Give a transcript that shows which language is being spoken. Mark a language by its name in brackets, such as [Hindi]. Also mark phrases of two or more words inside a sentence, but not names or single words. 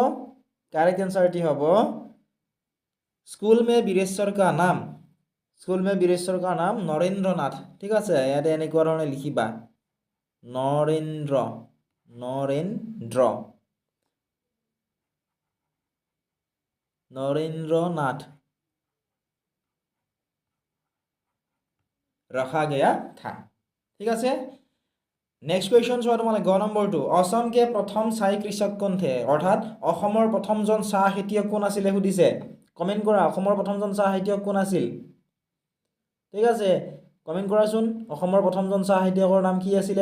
[Assamese] কাৰেক্ট আনসাৰটি হ'ব [Hindi] स्कूल में बीरेश्वर का नाम नरेन्द्र नाथ। [Assamese] ঠিক আছে, ইয়াতে এনেকুৱা ধৰণে লিখিবা, নৰেন্দ্ৰ নাথ [Hindi] रखा गया था। [Assamese] ঠিক আছে, [English] next question [Assamese] চোৱা তোমালে। গ নম্বৰটো, [Hindi] असम के प्रथम चाय कृषक कौन थे? [Assamese] অৰ্থাৎ অসমৰ প্ৰথমজন চাহ খেতিয়ক কোন আছিলে সুধিছে। কমেণ্ট কৰা, অসমৰ প্ৰথমজন চাহ খেতিয়ক কোন আছিল? ঠিক আছে, কমেণ্ট কৰাচোন, অসমৰ প্ৰথমজন চাহ খেতিয়কৰ নাম কি আছিলে?